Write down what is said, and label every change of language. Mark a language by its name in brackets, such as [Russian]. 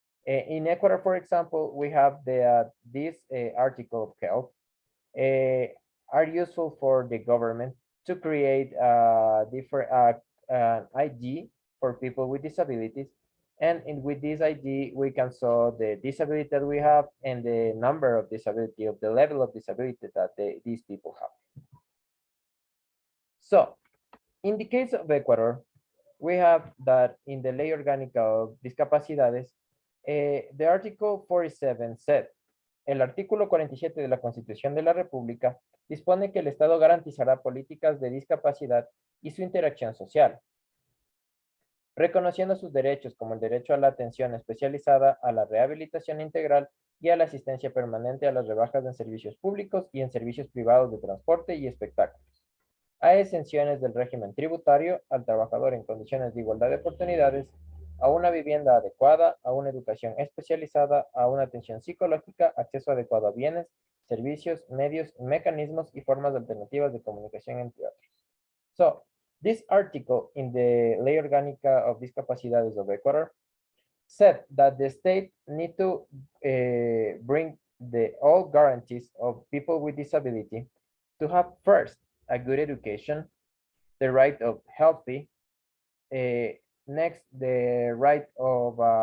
[English] In Ecuador, for example, we have this article of health are useful for the government to create different ID for people with disabilities. And with this ID, we can show the disability that we have and the number of disability, of the level of disability that these people have. So in the case of Ecuador, we have that in the Ley Orgánica of Discapacidades, the Article 47 said, [Spanish] el artículo 47 de la Constitución de la República dispone que el Estado garantizará políticas de discapacidad y su interacción social, reconociendo sus derechos como el derecho a la atención especializada, a la rehabilitación integral y a la asistencia permanente a las rebajas en servicios públicos y en servicios privados de transporte y espectáculos, a exenciones del régimen tributario, al trabajador en condiciones de igualdad de oportunidades, a una vivienda adecuada, a una educación especializada, a una atención psicológica, acceso adecuado a bienes, servicios, medios, mecanismos y formas alternativas de comunicación, entre otros. [English] So, this article in the Ley Orgánica of Discapacidades of Ecuador said that the state need to bring all guarantees of people with disability to have first a good education, the right of healthy, next the right of